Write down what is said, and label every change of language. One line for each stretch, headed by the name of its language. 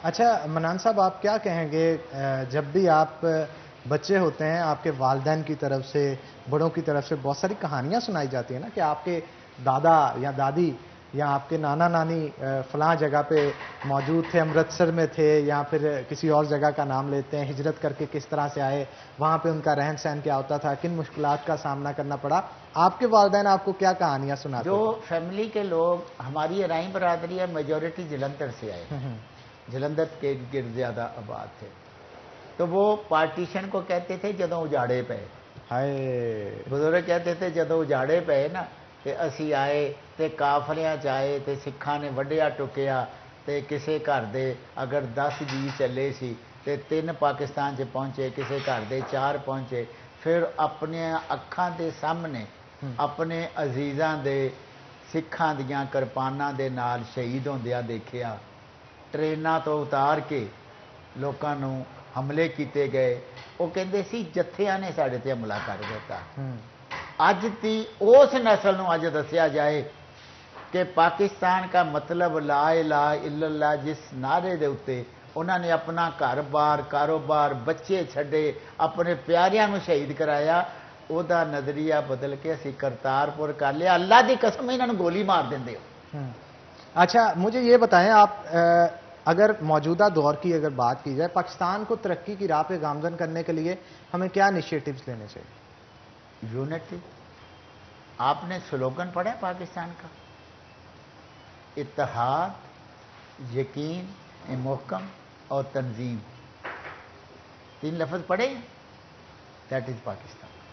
Urdu: اچھا منان صاحب، آپ کیا کہیں گے جب بھی آپ بچے ہوتے ہیں، آپ کے والدین کی طرف سے، بڑوں کی طرف سے بہت ساری کہانیاں سنائی جاتی ہیں نا کہ آپ کے دادا یا دادی یا آپ کے نانا نانی فلاں جگہ پہ موجود تھے، امرتسر میں تھے یا پھر کسی اور جگہ کا نام لیتے ہیں، ہجرت کر کے کس طرح سے آئے، وہاں پہ ان کا رہن سہن کیا ہوتا تھا، کن مشکلات کا سامنا کرنا پڑا۔ آپ کے والدین آپ کو کیا کہانیاں سناتے ہیں؟ جو فیملی کے لوگ، ہماری ارائیں برادری ہے، میجورٹی جلندھر سے آئے، جلندھر کے گرد زیادہ آباد تھے، تو وہ پارٹیشن کو کہتے تھے
Punjabi: جدوں اجاڑے پے. ہائے بزرگ کہتے تھے جدوں اجاڑے پے نا تے اسی آئے تے کافریاں چ آئے تے سکھاں نے وڈیا ٹکیا تے کسے گھر دے اگر 10 جی چلے سی تے 3 پاکستان چ پہنچے, کسے گھر دے 4 پہنچے. پھر اپنے اکھاں دے سامنے اپنے عزیزاں دے سکھاں دیاں کرپاناں دے نال شہید ہوندیاں دیکھیا. ٹریناں تو اتار کے لوکاں نوں حملے کیتے گئے. وہ کہندے سی جتھیاں نے ساڈے تے حملہ کر دیتا. اج دی اس نسل نوں اج دسیا جائے کہ پاکستان کا مطلب لا الہ الا اللہ جس نعرے دے اتے انہوں نے اپنا گھر بار کاروبار بچے چھڈے اپنے پیاریاں نوں شہید کرایا, او دا نظریہ بدل کے اسی کرتارپور کر لیا. اللہ دی قسم انہوں نے گولی مار دیندے ہو.
Urdu: اچھا مجھے یہ بتائیں آپ, اگر موجودہ دور کی اگر بات کی جائے, پاکستان کو ترقی کی راہ پہ گامزن کرنے کے لیے ہمیں کیا انیشیٹوز لینے چاہیے؟
English: Unity.
Urdu: آپ نے سلوگن پڑھا ہے پاکستان کا, اتحاد, یقین, محکم اور تنظیم. 3 لفظ پڑھے ہیں.
English: That is Pakistan.